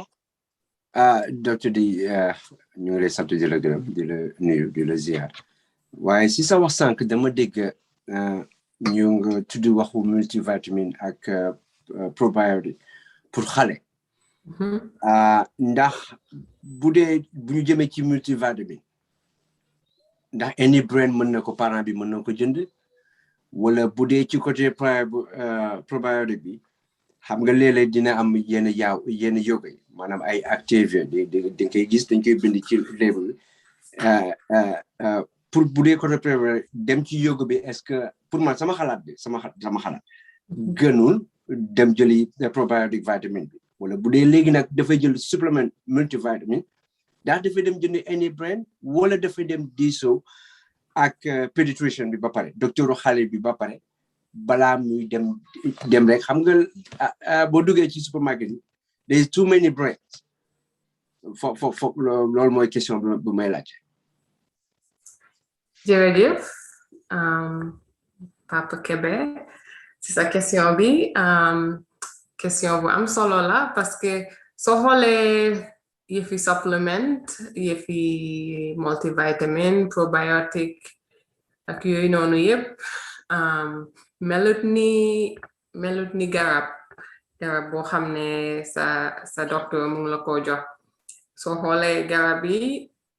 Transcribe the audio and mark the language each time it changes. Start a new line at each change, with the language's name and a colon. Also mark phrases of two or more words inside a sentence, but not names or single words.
Wolof: docteur di ñu ngi lay sant di la gërëm di la nuyu di la ziar waaye si sa wax sànq dama dégg ñu nga tudd waxu multivitamine ak probiotic pour xale ndax bu ñu jëmee ci multivitamine ndax
English: any brand
Wolof: mën na ko parent bi mën na ko jënd wala bu dee ci côté probiotic bi xam nga léeg-léeg dina am yenn yoga yi maanaam ay Activia dañ koy gis dañ koy bind ci label bi pour bu dee côté probiotic dem ci yoga bi
French: est-ce que
Wolof: pour man sama xalaat gënul dem jëli probiotic vitamine bi wala bu dee léegi nag dafay jël supplement multivitamine ndax dafay dem jënd
English: any brand
Wolof: wala dafay dem diisoo ak pediatrician bi ba pare docteuru xale bi ba pare balaa muy dem rek xam nga boo duggee ci supermarket yi
English: there is too many brands
Wolof: fo loolu mooy question bu may laaj jërëjëf Papa Kebe ci sa question bi question bu am solo la parce que soo xoolee yëfi supplement yëfi multivitamin probiotic ak yooyu noonu yëpp melut ni garab boo xam ne sa docteur mu ngi la ko jox soo xoolee garab yi